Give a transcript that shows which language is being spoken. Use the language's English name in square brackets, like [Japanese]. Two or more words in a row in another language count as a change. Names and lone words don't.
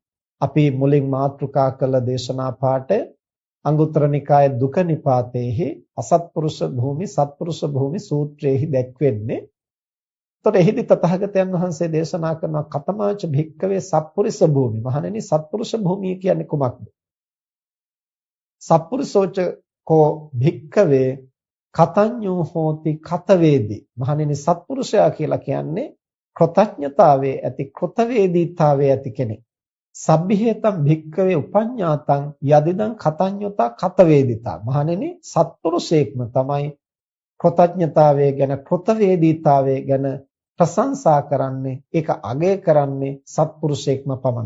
[Sinhala] අපි මුලින් මාතෘකා කළ දේශනා පාඩය අංගුත්තර නිකායේ දුක නිපාතයේහි අසත්පුරුෂ භූමි සත්පුරුෂ භූමි සූත්‍රයේහි දැක්වෙන්නේ. එතකොට එහිදී තථාගතයන් වහන්සේ දේශනා කරන [Pali] කතමාච භික්කවේ සත්පුරුෂ භූමි. [Sinhala] මහණෙනි, සත්පුරුෂ භූමිය කියන්නේ කුමක්ද? [Pali] සත්පුරුෂෝච කෝ භික්කවේ කතඤ්ඤෝ හෝති කතවේදී. [Sinhala] මහණෙනි, සත්පුරුෂයා කියලා කියන්නේ කෘතඥතාවයේ ඇති, කෘතවේදීතාවයේ ඇති කෙනෙක්. [Pali] සබ්බිහෙතම් භික්කවේ උපඤ්ඤාතං යදිදං කතඤ්ඤතා කතවේදිතා. [Sinhala] මහණෙනි, සත්පුරුෂයෙක්ම තමයි කෘතඥතාවය ගැන, කෘතවේදීතාවය ගැන ප්‍රශංසා කරන්නේ, ඒක අගය කරන්නේ සත්පුරුෂයෙක්ම පමණයි.